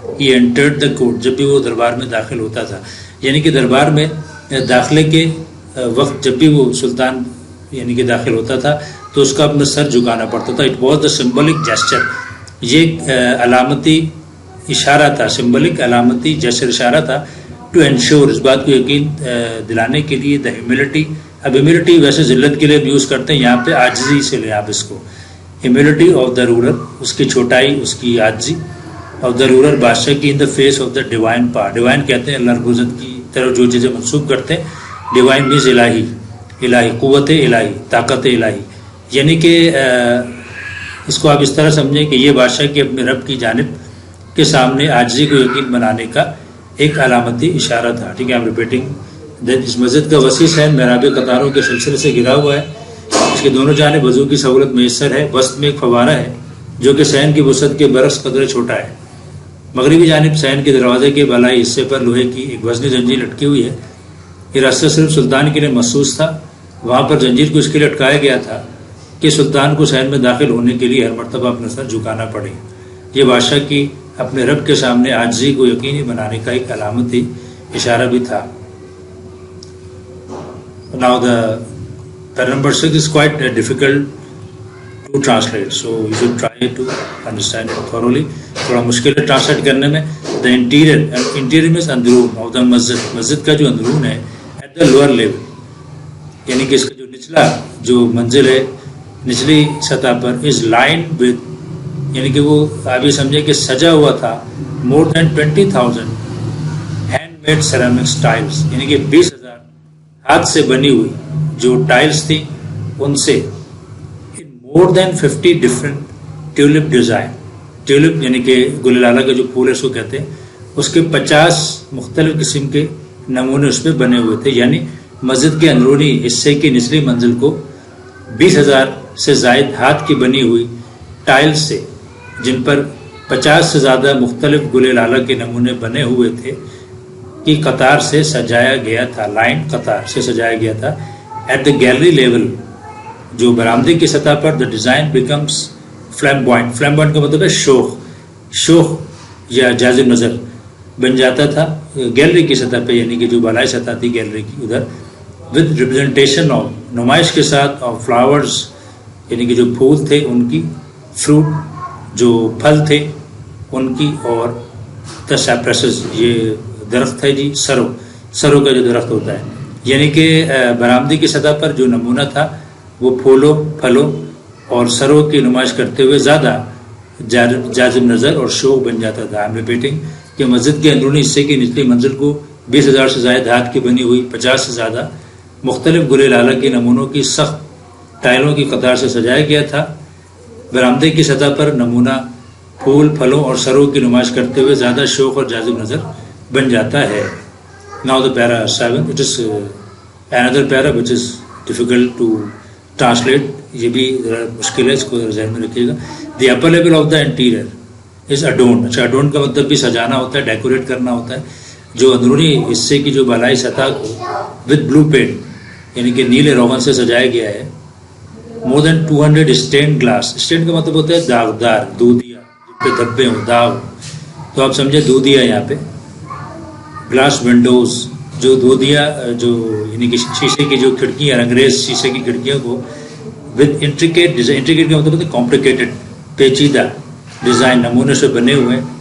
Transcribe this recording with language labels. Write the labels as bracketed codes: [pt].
[en] he entered the court, [ur] جب بھی وہ دربار میں داخل ہوتا تھا, یعنی کہ دربار میں داخلے کے وقت جب بھی وہ سلطان یعنی کہ داخل ہوتا تھا تو اس کا اپنا سر جھکانا پڑتا تھا. [en] it was the symbolic gesture, [ur] یہ علامتی اشارہ تھا, سمبولک علامتی جیسر اشارہ تھا, [en] to ensure, [ur] اس بات کو یقین دلانے کے لیے, [en] The humility. [ur] اب ہیوملٹی ویسے ذلت کے لیے یوز کرتے ہیں, یہاں پہ عاجزی سے لیں آپ اس کو. [en] humility of the ruler, [ur] اس کی چھوٹائی, اس کی عاجزی. [en] of the ruler, [ur] بادشاہ کی, [en] In the face of the divine power. [ur] ڈیوائن کہتے ہیں اللہ رب العزت کی طرف جو چیزیں منسوب کرتے ہیں. ڈیوائن مینز الہی, الہی قوت الہی, طاقت الہی. یعنی کہ اس کو آپ اس طرح سمجھیں کہ یہ بادشاہ کی اپنے رب کی جانب کے سامنے عاجزی کو یقین بنانے کا ایک علامتی اشارہ تھا. ٹھیک ہے, ریپیٹنگ. اس مسجد کا وسیع صحن محراب قطاروں کے سلسلے سے گھرا ہوا ہے. اس کے دونوں جانب وضو کی سہولت میسر ہے. وسط میں ایک فوارہ ہے جو کہ صحن کی وسعت کے برعکس قدر چھوٹا ہے. مغربی جانب صحن کے دروازے کے بالائی حصے پر لوہے کی ایک وزنی زنجیر لٹکی ہوئی ہے. یہ راستہ صرف سلطان کے لیے مخصوص تھا. وہاں پر زنجیر کو اس کے لیے لٹکایا گیا تھا کہ سلطان کو صحن میں داخل ہونے کے لیے ہر مرتبہ اپنا سر جھکانا پڑے. یہ بادشاہ کی اپنے رب کے سامنے عاجزی کو یقینی بنانے کا ایک علامتی اشارہ بھی تھا. [en] Now the paragraph number 6 is quite difficult to translate, so you should try to understand it thoroughly. [ur] تھوڑا مشکل ہے ٹرانسلیٹ کرنے میں. [en] The interior means [ur] اندرون of the مسجد, مسجد کا جو اندرون ہے, [en] at the lower level, [ur] یعنی کہ اس کا جو نچلا جو منزل ہے نچلی سطح پر, [en] is lined with, [ur] یعنی کہ وہ آپ یہ سمجھے کہ سجا ہوا تھا, [en] more than 20,000 hand made ceramics tiles, [ur] یعنی کہ 20,000 ہاتھ سے بنی ہوئی جو ٹائلس تھی ان سے, [en] in more than 50 different tulip design. [ur] Tulip یعنی کہ گل لالہ کا جو پھول ہے اس کو کہتے ہیں, اس کے 50 مختلف قسم کے نمونے اس پہ بنے ہوئے تھے. یعنی مسجد کے اندرونی حصے کی نچلی منزل کو 20,000 سے زائد ہاتھ کی بنی ہوئی ٹائلز سے, جن پر 50 سے زیادہ مختلف گل لالہ کے نمونے بنے ہوئے تھے, کی قطار سے سجایا گیا تھا. لائن قطار سے سجایا گیا تھا. [en] at the gallery level, [ur] جو برآمدے کی سطح پر, [en] The design becomes flamboyant. [ur] فلیمبوائنٹ کا مطلب ہے شوخ, شوخ یا جاذب نظر بن جاتا تھا گیلری کی سطح پہ, یعنی کہ جو بالائی سطح تھی گیلری کی ادھر, [en] with representation of, [ur] نمائش کے ساتھ, [en] of flowers, [ur] یعنی کہ جو پھول تھے ان کی, فروٹ جو پھل تھے ان کی, اور دا سائپریسز, یہ درخت ہے جی سرو, سرو کا جو درخت ہوتا ہے. یعنی کہ برآمدی کی سطح پر جو نمونہ تھا وہ پھولوں, پھلوں اور سرو کی نمائش کرتے ہوئے زیادہ جاذب نظر اور شوق بن جاتا تھا. [en] I'm repeating [ur] کہ مسجد کے اندرونی حصے کی نچلی منزل کو 20,000 سے زائد ہاتھ کی بنی ہوئی 50 سے زیادہ مختلف گل لالہ کے نمونوں کی سخت ٹائلوں کی قطار سے سجایا گیا تھا. برآمدے کی سطح پر نمونہ پھول, پھلوں اور سرو کی نمائش کرتے ہوئے زیادہ شوق اور جاذب نظر بن جاتا ہے. [en] Now the para 7, it is another para which is difficult to translate. [ur] یہ بھی مشکل ہے, اس کو ذہن میں رکھیے گا. [en] The upper level of the interior is adorned. [ur] اچھا, adorn کا مطلب بھی سجانا ہوتا ہے, ڈیکوریٹ کرنا ہوتا ہے. جو اندرونی حصے کی جو بالائی سطح کو [en] with blue paint, [ur] یعنی کہ نیلے روغن سے سجایا گیا ہے. [en] more than 200 stained glass. [ur] stained کا مطلب ہوتا ہے داغدار, دودھیا, جن پہ دھبے ہوں, داغ. تو آپ سمجھے دودھیا یہاں پہ. [en] glass windows, [ur] جو دودھیا جو یعنی کہ شیشے کی جو کھڑکیاں, انگریز شیشے کی کھڑکیوں کو [en] with intricate design, [ur] انٹریکیٹ کا مطلب ہوتا ہے کمپلیکیٹڈ, پیچیدہ ڈیزائن نمونے سے بنے ہوئے.